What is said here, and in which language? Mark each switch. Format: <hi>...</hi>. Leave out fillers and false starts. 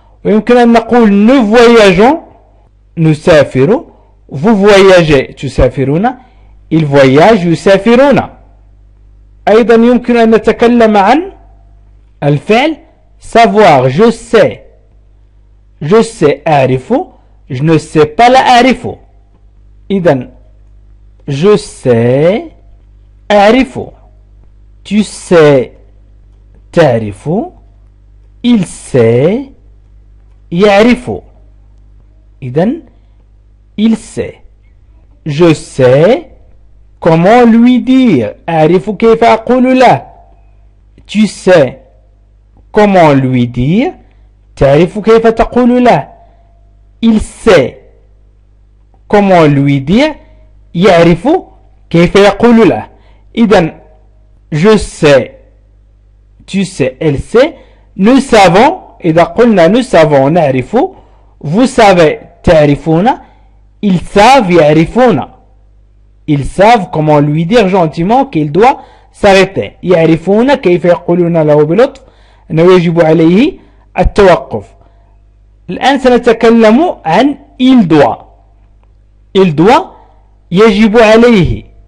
<ar>ويمكن أن نقول</ar> <fr>nous voyageons</fr> <ar>نسافر،</ar> <fr>vous voyagez</fr> <ar>تسافرون،</ar> <fr>il voyage</fr> <ar>يسافرون. أيضا يمكن أن نتكلم عن الفعل savoir.</ar> <fr>je sais أعرف، je ne sais pas</fr> <ar>لا أعرف.</ar> <fr>إذا je sais أعرف، tu sais تعرف، il sait يعرف. إذا il sait. je sais comment lui dire.</fr> <ar>أعرف كيف أقول له.</ar> <fr>tu sais comment lui dire.</fr> <ar>تعرف كيف تقول له.</ar> <fr>il sait comment lui dire.</fr> <ar>يعرف كيف يقول له.</ar> <fr>إذا je sais tu sais elle sait. nous savons</fr> <ar>إذا قلنا</ar> <fr>nous savons نعرف. vous savez تعرفون. ils savent يعرفون. ils savent comment lui dire gentiment qu'il doit s'arrêter.</fr> <ar>يعرفون كيف يقولون له بلطف أنه يجب عليه التوقف. الآن سنتكلم عن il doit يجب عليه.</ar>